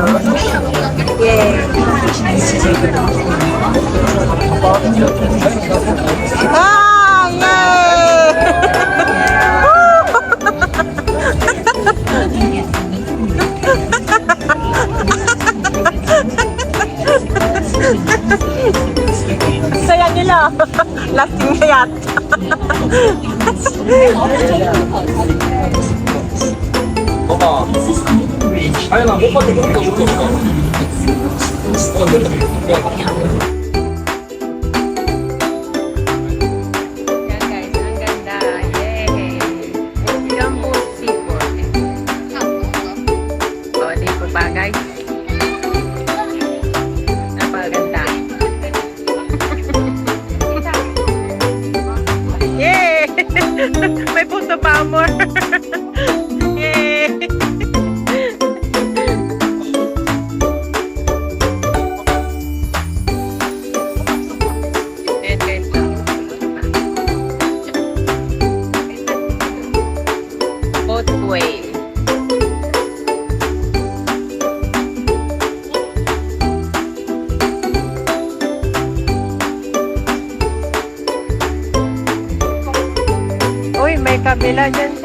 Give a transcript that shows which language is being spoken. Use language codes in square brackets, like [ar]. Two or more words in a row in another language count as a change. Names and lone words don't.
[tl] Yay! Ah! Yay! Saya nila. Lasting na yata. [ko] 봐봐. 아니 나못 봤는데 그렇게 웃고 있어. [tl] Yan guys, ang ganda. Yay! Jumbo seafood. O, di po ba guys? Napaganda. Yay! May puso pa more. Yay! Ayan guys. [en] Both way. [tl] Uy, may kabila dyan sa...